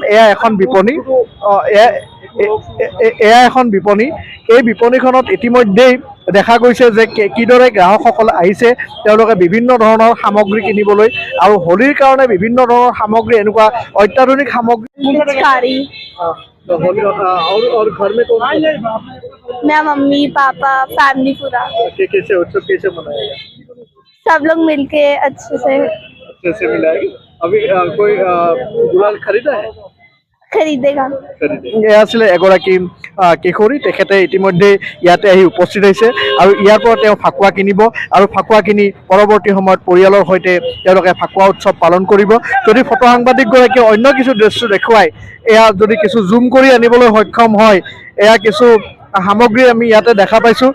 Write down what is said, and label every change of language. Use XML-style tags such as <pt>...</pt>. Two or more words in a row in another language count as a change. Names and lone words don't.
<as>এয়া এখন বিপণী, এয়া এখন বিপণী। এই বিপণীখনত ইতিমধ্যেই দেখা গৈছে যে কিদৰে গ্ৰাহকসকল আহিছে, তেওঁলোকে বিভিন্ন ধৰণৰ সামগ্ৰী কিনিবলৈ। আৰু হোলীৰ কাৰণে বিভিন্ন ধৰণৰ সামগ্ৰী, এনেকুৱা অত্যাধুনিক সামগ্ৰী।</as> <hi>और घर में कौन मैं, मम्मी पापा फैमिली पूरा कैसे उत्सव कैसे मनाएगा? सब लोग मिलके अच्छे से मिलाएगी। अभी कोई गुलाल खरीदा है? खरीदेगा।</hi> <as>এয়া আছিলে এগৰাকী কিশোৰী, তেখেতে ইতিমধ্যে ইয়াতে আহি উপস্থিত হৈছে আৰু ইয়াৰ পৰা তেওঁ ফাকুৱা কিনিব আৰু ফাকুৱা কিনি পৰৱৰ্তী সময়ত পৰিয়ালৰ সৈতে তেওঁলোকে ফাকুৱা উৎসৱ পালন কৰিব। যদি ফটো সাংবাদিকগৰাকীয়ে অন্য কিছু দৃশ্য দেখুৱায়, এয়া যদি কিছু জুম কৰি আনিবলৈ সক্ষম হয়, এয়া কিছু সামগ্ৰী আমি ইয়াতে দেখা পাইছোঁ।</as>